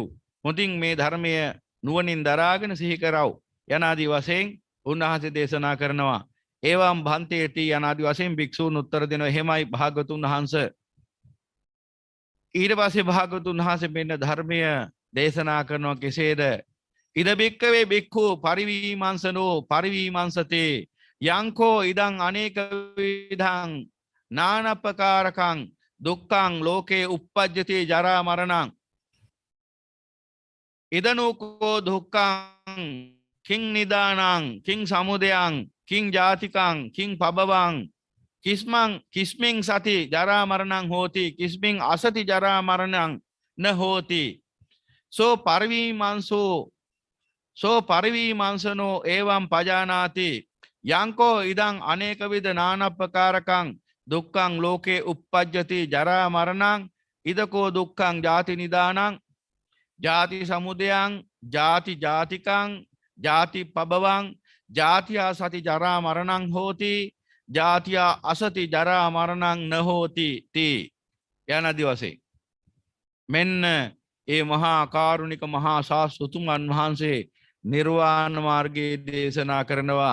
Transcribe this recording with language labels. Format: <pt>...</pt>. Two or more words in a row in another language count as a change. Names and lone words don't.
<si>හොඳින් මේ ධර්මය නුවණින් දරාගෙන සිහි කරව. යනාදී වශයෙන් උන්වහන්සේ දේශනා කරනවා.</si> <pi>ඒවම් භන්තේටි</pi> <si>යනාදී වශයෙන් භික්ෂූන් උත්තර දෙනවා. එහෙමයි භාගතුන් වහන්සේ. ඊට පස්සේ භාගතුන් වහන්සේ මෙන්න ධර්මය දේශනා කරනවා කෙසේද?</si> <pi>ඉද බික්කවේ බික්ඛු පරිවිමංසනෝ පරිවිමංසතේ යංකෝ ඉදං අනේක විධං නානප්පකාරකං දුක්ඛං ලෝකේ uppajjati ජරා මරණං ඉදනෝකෝ දුක්ඛං කිං නිදානං කිං සමුදයං කිං ජාතිකං කිං පබවං කිස්මින් සති ජරා මරණං හෝති කිස්මින් අසති ජරා මරණං න හෝති සෝ පරිවිමංසනෝ එවං පජානාති යංකෝ ඉදං අනේක විද නානප්පකාරකං දුක්ඛං ලෝකේ uppajjati ජරා මරණං ඉදකෝ දුක්ඛං ජාති නිදානං ජාති සමුදයං ජාති ජාතිකං ජාති පබවං ජාතියා සති ජරා මරණං හෝති ජාතියා අසති ජරා මරණං න හෝති තී</pi> <si>යනාදී වශයෙන් මෙන්න ඒ මහා කාරුණික මහා ශාස්ත්‍රතුමන් වහන්සේ නිර්වාණ මාර්ගයේ දේශනා කරනවා.</si>